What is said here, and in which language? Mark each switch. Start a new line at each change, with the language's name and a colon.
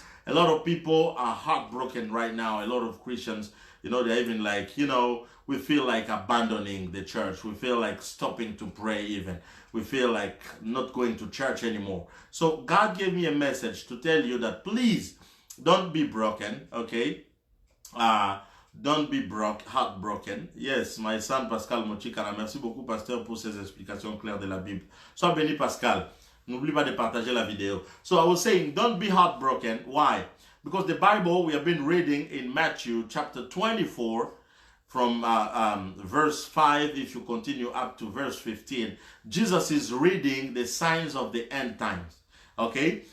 English: A lot of people are heartbroken right now. A lot of Christians, you know, they're even like, you know, we feel like abandoning the church. We feel like stopping to pray even. We feel like not going to church anymore. So God gave me a message to tell you that please don't be broken, okay? Don't be heartbroken. Yes, my son Pascal Mochikana.
French: Merci beaucoup, pasteur, pour ces explications claires de la Bible. Sois béni, Pascal. N'oublie pas de partager la vidéo.
English: So I was saying, don't be heartbroken. Why? Because the Bible, we have been reading in Matthew chapter 24, from verse 5, if you continue up to verse 15, Jesus is reading the signs of the end times. Okay?